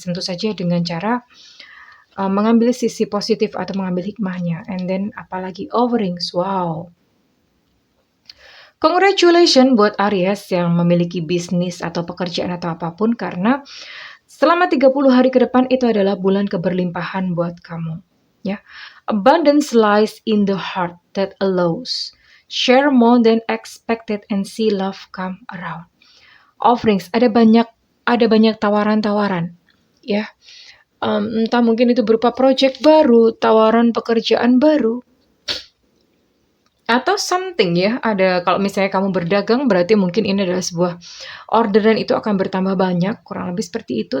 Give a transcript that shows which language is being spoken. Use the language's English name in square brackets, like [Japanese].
[Indonesian] Tentu saja dengan cara mengambil sisi positif atau mengambil hikmahnya. [English] And then [Indonesian] apalagi overings, wow. [English] Congratulations [Indonesian] buat Aries yang memiliki bisnis atau pekerjaan atau apapun, karena selama 30 hari ke depan itu adalah bulan keberlimpahan buat kamu. Ya. [English] Abundance lies in the heart that allows. Share more than expected and see love come around. [Indonesian] Offerings, ada banyak tawaran-tawaran. Ya. Entah mungkin itu berupa project baru, tawaran pekerjaan baru, atau something ya, ada kalau misalnya kamu berdagang berarti mungkin ini adalah sebuah orderan, itu akan bertambah banyak, kurang lebih seperti itu.